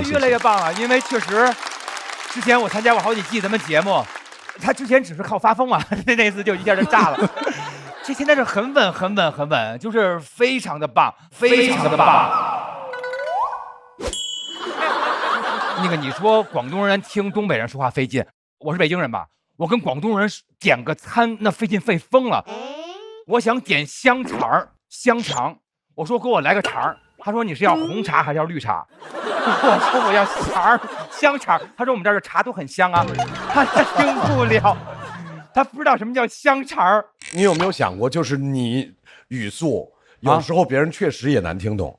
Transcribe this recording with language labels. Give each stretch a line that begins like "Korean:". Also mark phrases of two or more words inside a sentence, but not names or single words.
Chinese: 越來越棒了，因為確實，之前我參加過好幾季咱們節目，他之前只是靠發瘋嘛，那次就一下就炸了。這現在是很穩，就是非常的棒，非常的棒。那個你說廣東人聽東北人說話費勁，我是北京人吧，我跟廣東人點個餐那費勁費瘋了。我想點香腸，我说给我来个肠儿，他说你是要红茶还是要绿茶？我说我要肠儿，香肠。他说我们这儿的茶都很香啊，他听不了，他不知道什么叫香肠儿。你有没有想过，就是你语速有时候别人确实也难听懂。